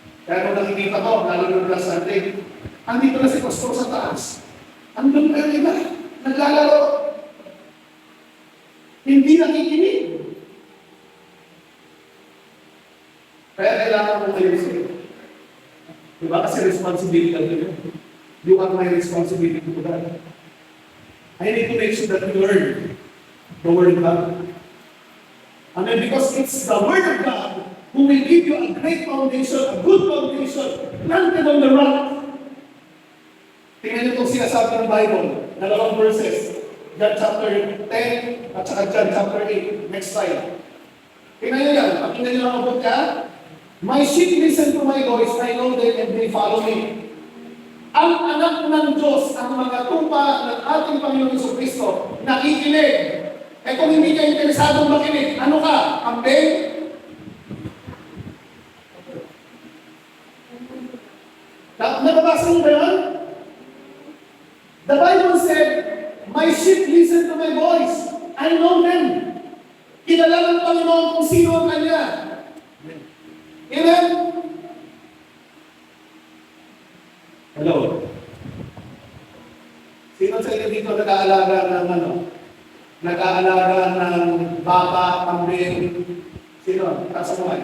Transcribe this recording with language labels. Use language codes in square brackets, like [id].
[tl] Kaya nung nakikita ko, lalo nung last Sunday, andito na si Pastor sa taas. Andun pa yung iba, naglalaro. Hindi nakikinig. Kaya kailangan mo kayo sa'yo. Diba? Kasi responsibility ang yun. [en] You are my responsibility to God. I need to make sure that you learn the Word of God. And then because it's the Word of God who will give you a great foundation, a good foundation, planted on the rock. [tl] Tingnan niyo itong sinasabi ng Bible, dalawang verses. John chapter 10 at saka John chapter 8. Next slide. Tingnan niyo yan. Pakinggan niyo lang ang book niya. [en] My sheep listen to my voice, I know them and they follow me. [tl] Ang anak ng Diyos, ang mga tupa ng ating Panginoon Jesucristo, nakikinig. Eh kung hindi ka interesadong makinig, ano ka? Kambing? Nababasa mo ba yun? [en] The Bible said, my sheep listen to my voice. I know them. [tl] Kilala ng Panginoon kung sino ang Kanya. Amen? Hello? Sino sa inyo dito nag-aalaga ng nag-aalaga ng baka, kambing? Sino? Taas mo nga.